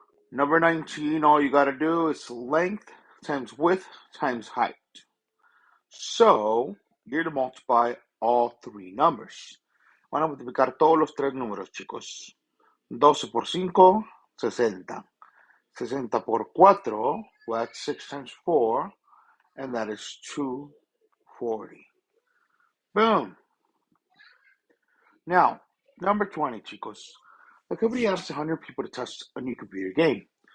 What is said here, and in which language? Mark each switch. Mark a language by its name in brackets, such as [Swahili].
[English] Number 19, all you gotta do is length times width times height. So, you're to multiply all three numbers. [Spanish] Van a multiplicar todos los tres números, chicos. 12 por 5, 60. [English] 60 por 4, well, that's 6 times 4, and that is 240. Boom. Now, number 20, chicos. The company asks 100 people to test a new computer game.